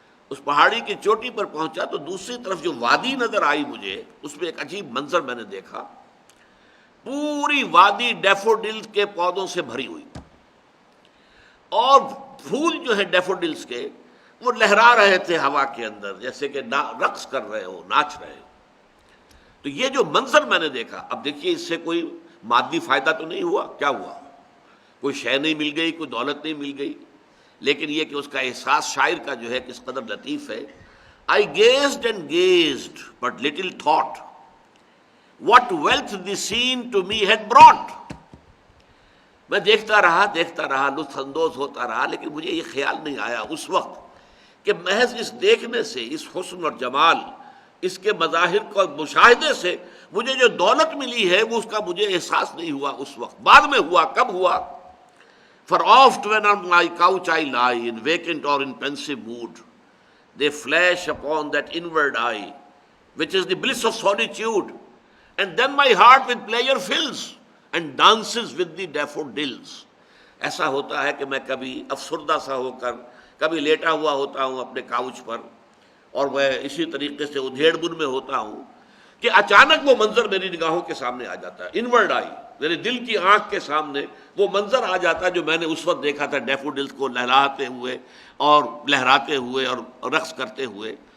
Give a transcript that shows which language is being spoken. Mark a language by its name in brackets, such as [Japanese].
[Urdu] اس پہاڑی کی چوٹی پر پہنچا تو دوسری طرف جو وادی نظر آئی مجھے، اس میں ایک عجیب منظر میں نے دیکھا، پوری وادی ڈیفوڈلز کے پودوں سے بھری ہوئی، اور پھول جو ہے ڈیفوڈلز کے وہ لہرا رہے تھے ہوا کے اندر جیسے کہ رقص کر رہے ہو، ناچ رہے ہو۔ تو یہ جو منظر میں نے دیکھا، اب دیکھیے اس سے کوئی مادی فائدہ تو نہیں ہوا، کیا ہوا؟ کوئی شے نہیں مل گئی، کوئی دولت نہیں مل گئی، لیکن یہ کہ اس کا احساس شاعر کا جو ہے کس قدر لطیف ہے. [English] I gazed and gazed, but little thought what wealth the scene to me had brought. [Urdu] میں دیکھتا رہا لطف اندوز ہوتا رہا، لیکن مجھے یہ خیال نہیں آیا اس وقت کہ محض اس دیکھنے سے، اس حسن اور جمال، اس کے مظاہر کو مشاہدے سے مجھے جو دولت ملی ہے وہ اس کا مجھے احساس نہیں ہوا اس وقت. بعد میں ہوا. کب ہوا؟ [English] For oft when on my couch I lie, in vacant or in pensive mood, they flash upon that inward eye, which is the bliss of solitude, and then my heart with pleasure fills and dances with the daffodils. [Urdu] ایسا ہوتا ہے کہ میں کبھی افسردہ سا ہو کر کبھی لیٹا ہوا ہوتا ہوں اپنے کاؤچ پر، اور میں اسی طریقے سے ادھیڑ بن میں ہوتا ہوں کہ اچانک وہ منظر میری نگاہوں کے سامنے آ جاتا ہے. [English] inward eye, [Urdu] میرے دل کی آنکھ کے سامنے وہ منظر آ جاتا ہے جو میں نے اس وقت دیکھا تھا ڈیفوڈلز کو لہراتے ہوئے اور لہراتے ہوئے اور رقص کرتے ہوئے.